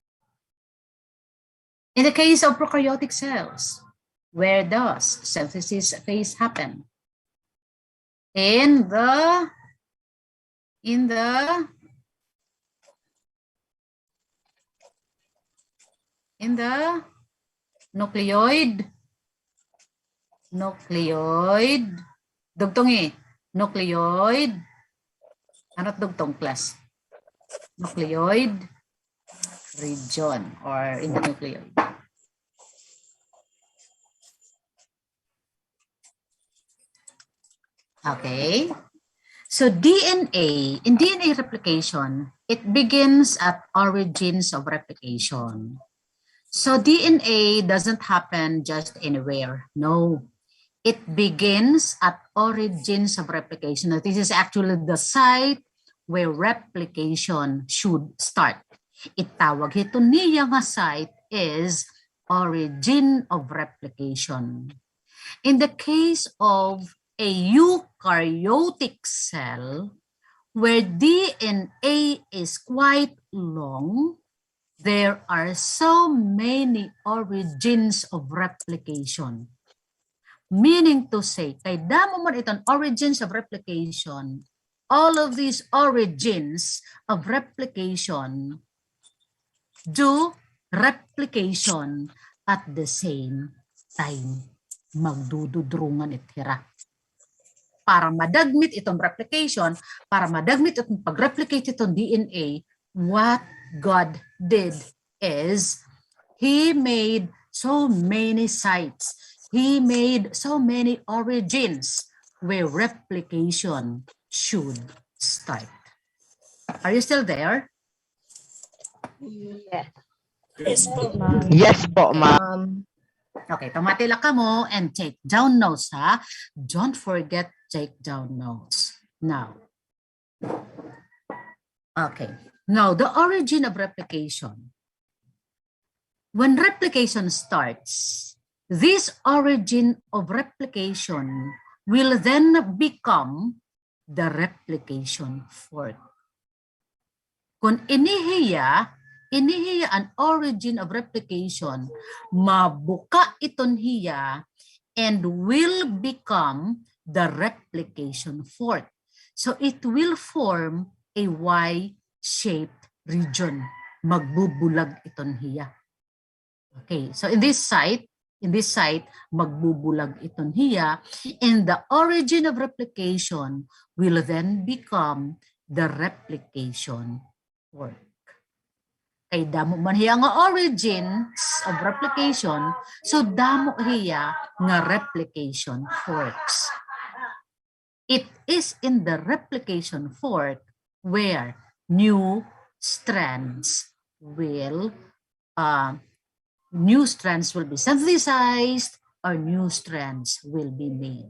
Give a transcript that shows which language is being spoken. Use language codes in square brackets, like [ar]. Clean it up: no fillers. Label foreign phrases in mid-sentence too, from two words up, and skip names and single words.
[en] In the case of prokaryotic cells, where does synthesis phase happen? In the nucleoid, [war] dugtong nucleoid, ano't dugtong class? [en] Nucleoid region or in the nucleoid. Okay. So DNA, in DNA replication, it begins at origins of replication. So DNA doesn't happen just anywhere. No, it begins at origins of replication. This is actually the site where replication should start. [war] Itawag ito niya nga site is [en] origin of replication. In the case of a eukaryotic cell, where DNA is quite long, there are so many origins of replication. Meaning to say, [war] kay damo man itong [en] origins of replication, all of these origins of replication do replication at the same time. [war] Magdududrungan itira. para madagmit itong replication, para madagmit itong pag-replicate itong DNA, [en] what God did is He made so many sites. He made so many origins where replication should start. Are you still there? Yes. Yes po, ma'am. Okay, [war] tumatila ka mo [en] and take down notes, ha? Don't forget take down notes. Now, okay. Now, the origin of replication. When replication starts, this origin of replication will then become the replication fork. [war] Kung inihiya an [en] origin of replication, [war] mabuka iton hiya [en] and will become the replication fork. So it will form a Y-shaped region. [war] Magbubulag iton hiya. [en] Okay, so in this site, [war] magbubulag iton hiya, [en] and the origin of replication will then become the replication fork. [war] Kay damo man hiya nga [en] origins of replication, [war] so damo hiya nga [en] replication forks. It is in the replication fork where new strands will be synthesized or new strands will be made.